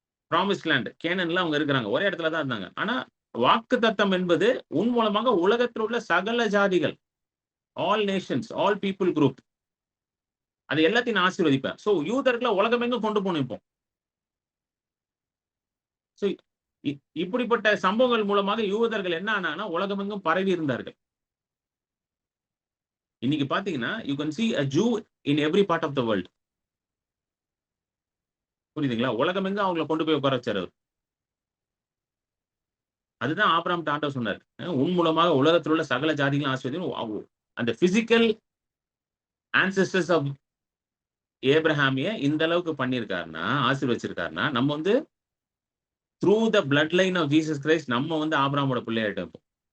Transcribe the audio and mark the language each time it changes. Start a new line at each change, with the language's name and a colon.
Tamil: Promised land கேனன்ல அவங்க இருக்கிறாங்க. ஒரே இடத்துல தான் இருந்தாங்க. ஆனா வாக்குத்தத்தம் என்பது உன் மூலமாக உலகத்தில் உள்ள சகல ஜாதிகள்,
English: all nations, all people group,
Tamil: அது எல்லாத்தையும் நான் ஆசீர்வதிப்பேன். சோ யூதர்களை உலகமெங்கும் கொண்டு போகணும் இப்போ. சோ இப்படிப்பட்ட சம்பவங்கள் மூலமாக யூதர்கள் என்ன ஆனாங்கன்னா உலகமெங்கும் பரவி இருந்தார்கள். இன்னைக்கு பாத்தீங்கன்னா
English: You can see a Jew in every part of the world.
Tamil: புரியுதுங்களா? உலகமெங்கும் அவங்களை கொண்டு போய் உட்கார வச்சாரு. அதுதான் ஆபிரகாம் ஆண்டவர் சொன்னார். உன் மூலமாக உலகத்தில் உள்ள சகல ஜாதிகளும் ஆசீர்வதிப்பேன். அந்த பிசிக்கல் ஆன்செஸ்டர்ஸ் ஆஃப் ஏப்ரஹாமிய இந்த அளவுக்கு பண்ணியிருக்காருன்னா, ஆசீர்வச்சிருக்காருன்னா, நம்ம வந்து
English: through the blood line of Jesus Christ
Tamil: நம்ம வந்து ஆபிரகாமோட பிள்ளையாயிட்டோம்.